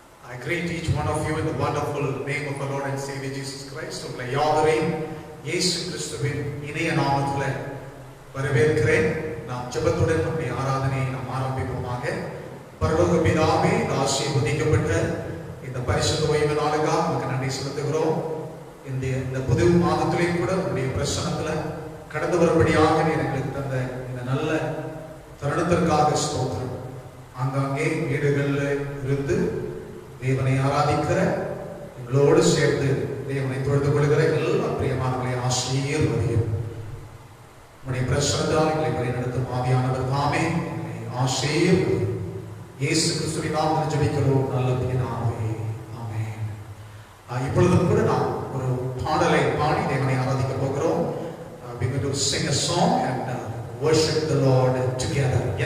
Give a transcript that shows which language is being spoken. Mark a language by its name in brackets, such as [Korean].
[English] I greet each one of you in the wonderful name of our Lord and Savior Jesus Christ. [Tamil] உங்களை யாவரையும் இயேசு கிறிஸ்துவின் இனிய நாமத்தில் வரவேற்கிறேன். நாம் ஜெபத்துடன் நம்முடைய ஆராதனையை நாம் ஆரம்பிப்போமாக. பரலோக பிதாவே, ஆசீர்வதிக்கப்பட்ட இந்த பரிசுத்த ஓய்வு நாளுக்காக உங்களுக்கு நன்றி செலுத்துகிறோம். இந்த புது மாதத்திலேயும் கூட உங்களுடைய பிரசன்னத்தில் கடந்து வரும்படியாக நீர் எங்களுக்கு தந்த இந்த நல்ல தருணத்திற்காக ஸ்தோத்திரம். ஆங்காங்கே வீடுகளில் இருந்து தேவனை ஆராதிக்கிற எங்களோடு சேர்ந்து தேவனை தொழுது கொள்கிற எல்லா பிரியமானவர்களை ஆசீர்வதியும். உடைய பிரசன்னத்தால் எங்களை வழிநடத்தும் ஆவியானவர் தாமே எங்களை ஆசீர்வதியும். இயேசு கிறிஸ்துவின் நாமத்தில் ஜெபிக்கிறோம் நல்ல பிதாவே, ஆமென். இப்பொழுதும் கூட நாம் ஒரு பாடலை பாடி தேவனை ஆராதிக்க போகிறோம். [English] We're going to sing a song and worship the Lord together.